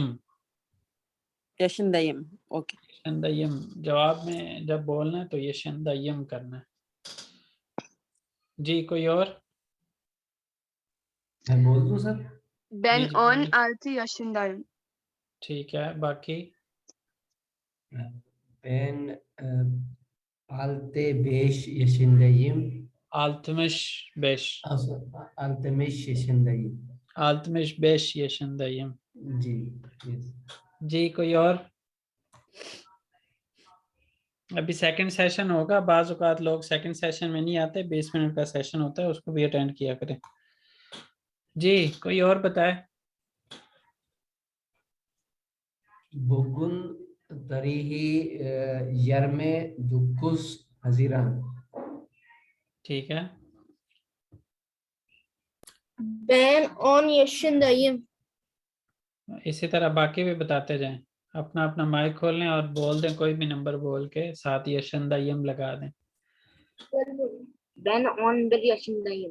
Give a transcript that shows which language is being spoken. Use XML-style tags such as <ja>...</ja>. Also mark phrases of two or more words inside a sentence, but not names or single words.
<tr>yaşındayım। ओके।</tr> <hi>यशंदयम, जवाब में जब बोलना है तो यशंदयम करना है जी। कोई और? मैं बोल दूं सर?</hi> <tr>Ben</tr> <hi>जी,</hi> <tr>16 yaşındayım.</tr> <hi>ठीक है, बाकी?</hi> <tr>Ben altı 5 yaşındayım. 65, 65 yaşındayım. 65 यशंदयम</tr> <hi>जी, yes. जी। कोई और? अभी सेकंड सेशन होगा, बाज़ औक़ात लोग सेकंड सेशन में नहीं आते, 20 मिनट का सेशन होता है, उसको भी अटेंड किया करें जी। कोई और बताए?</hi> <tr>Bugün tarihi 29 Haziran.</tr> <hi>ठीक है,</hi> <tr>Ben 10 yaşındayım.</tr> <hi>इसी तरह बाकी भी बताते जाएं। अपना अपना माइक खोल लें और बोल दें, कोई भी नंबर बोल के साथ यशंदयम लगा दें।</hi> <tr>Ben 11 yaşındayım.</tr>